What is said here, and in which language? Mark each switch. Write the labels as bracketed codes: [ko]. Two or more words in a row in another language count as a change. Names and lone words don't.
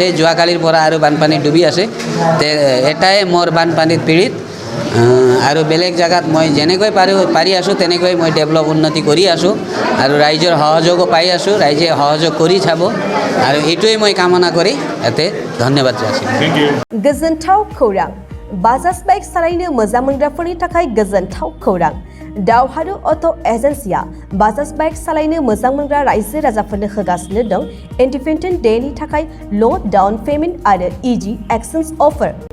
[as] যোৱাকালিৰ পৰা আৰু বানপানীত ডুবি আছে। এটাই মোৰ বানপানীত পীড়িত আৰু বেলেগ জেগাত মই যেনেকৈ পাৰি আছোঁ তেনেকৈ মই ডেভেলপ উন্নতি কৰি আছোঁ আৰু ৰাইজৰ সহযোগো পাই আছোঁ। ৰাইজে সহযোগ কৰি চাব আৰু এইটোৱে মই কামনা কৰি ইয়াতে ধন্যবাদ যাচিছোঁ। [brx] गोजोनथाव खौरां। बाजाज बाइक सालायनो मोजां मोनग्राफोरनि थाखाय गोजोनथाव खौरां। दावहारु अट' एजेन्सिया बाजाज बाइक सालायनो मोजां मोनग्रा रायजो राजाफोरनो होगासिनो दं इन्डिपेन्डेन्ट डेनि थाखाय [en] low down payment [brx] आरो [en] easy exchange offer.